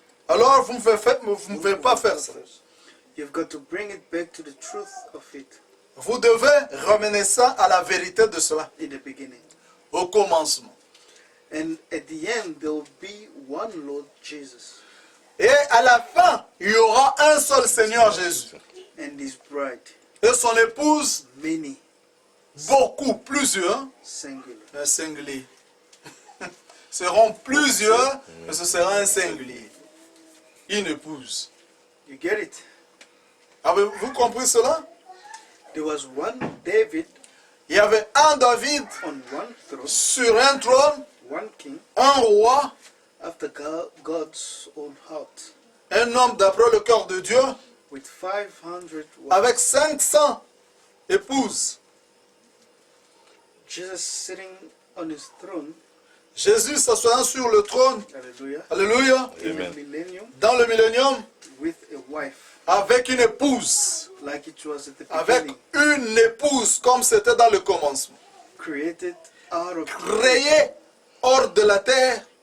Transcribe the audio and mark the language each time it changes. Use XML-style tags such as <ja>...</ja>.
<fr>Alors, vous ne pouvez pas faire ça.</fr> <en>You've got to bring it back to the truth of it</en> <fr>Vous devez ramener ça à la vérité de cela,</fr> <en>in the beginning.</en> <fr>au commencement.</fr> <en>And at the end, there will be one Lord Jesus</en> <fr>Et à la fin, il y aura un seul Seigneur Jésus.</fr> <en>and his bride,</en> <fr>Et son épouse,</fr> <en>many,</en> <fr>beaucoup, plusieurs,</fr> <en>singular.</en> <fr>un singulier. Seront plusieurs, mais ce sera un singulier. Une épouse.</fr> <en>You get it?</en> <fr>Avez-vous compris cela?</fr> <en>There was one David</en> <fr>Il y avait un David</fr> <en>on one throne,</en> <fr>sur un trône,</fr> <en>one king,</en> <fr>un roi,</fr> <en>after God's own heart,</en> <fr>un homme d'après le cœur de Dieu,</fr> <en>with 500 wives.</en> <fr>avec 500 épouses.</fr> <en>Jesus sitting on his throne,</en> <fr>Jésus s'assoyant sur le trône,</fr> <en>hallelujah,</en> <fr>alléluia,</fr> <en>in</en> <fr>Amen.</fr> <en>the millennium,</en> <fr>dans le millénium,</fr> <en>with a wife,</en> <fr>avec une épouse,</fr> <en>like it was at the</en> <fr>avec</fr> <en>beginning,</en> <fr>une épouse comme c'était dans le commencement,</fr> <en>created out of</en> <fr>créée hors de la terre</fr>